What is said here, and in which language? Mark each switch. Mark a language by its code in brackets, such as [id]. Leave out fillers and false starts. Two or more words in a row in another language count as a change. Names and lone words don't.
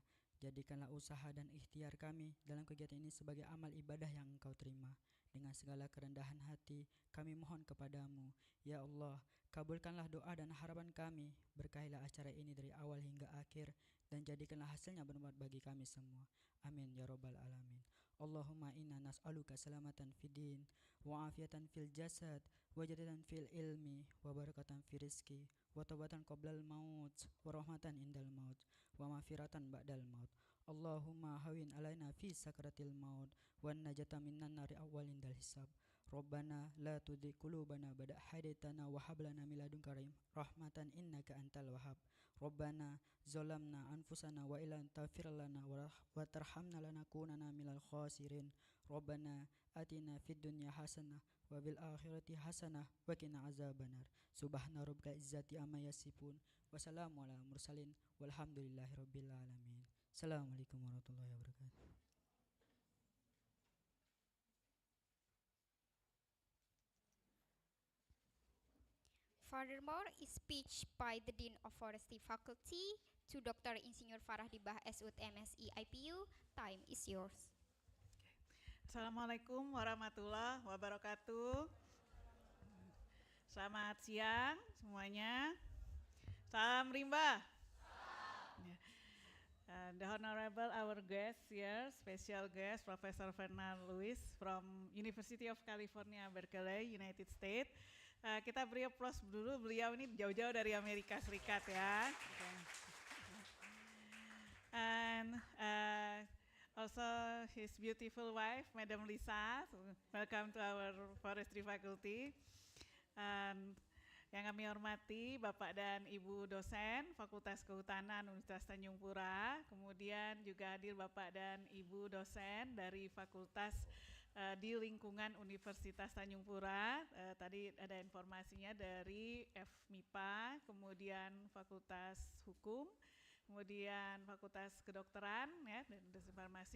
[id] Jadikanlah usaha dan ikhtiar kami dalam kegiatan ini sebagai amal ibadah yang Engkau terima. Dengan segala kerendahan hati, kami mohon kepadamu, [ar] يا الله, [id] kabulkanlah doa dan harapan kami, berkahilah acara ini dari awal hingga akhir, dan jadikanlah hasilnya bermanfaat bagi kami semua. [ar] آمين يا رب العالمين. اللهم إنا نسألك سلامة في الدين وعافية في الجسد وزيادة في العلم وبركة في الرزق وتوبة قبل الموت ورحمة عند الموت ومغفرة بعد الموت. اللهم هون علينا في سكرات الموت, ونجاة من النار والعفو عند الحساب. ربنا لا تزغ قلوبنا بعد إذ هديتنا وهب لنا من لدنك رحمة إنك أنت الوهاب. ربنا ظلمنا أنفسنا وإن لم تغفر لنا وترحمنا لنكونن من الخاسرين. ربنا آتنا في الدنيا حسنة وفي الآخرة حسنة وقنا عذاب النار. سبحان ربك رب العزة عما يصفون وسلام على المرسلين والحمد لله رب العالمين. السلام عليكم ورحمة الله وبركاته. [en] Furthermore, a speech by the Dean of Forestry Faculty to Dr. [id] Insinyur Farah Dibah SUT MSI IPU. [en] Time is yours. [ar] السلام عليكم ورحمة الله وبركاته. [id] Selamat siang semuanya. Salam rimba. [en] The Honorable our guest here, special guest Professor Fernand Lewis from University of California, Berkeley, United States. [id] Kita beri applause dulu, beliau ini jauh-jauh dari Amerika Serikat ya. [en] And also his beautiful wife, Madam Lisa. Welcome to our Forestry Faculty. [id] Yang kami hormati Bapak dan Ibu dosen Fakultas Kehutanan Universitas Tanjung Pura, kemudian juga hadir Bapak dan Ibu dosen dari Fakultas di lingkungan Universitas Tanjung Pura. Tadi ada informasinya dari FMIPA, kemudian Fakultas Hukum, kemudian Fakultas Kedokteran ya, dan Farmasi.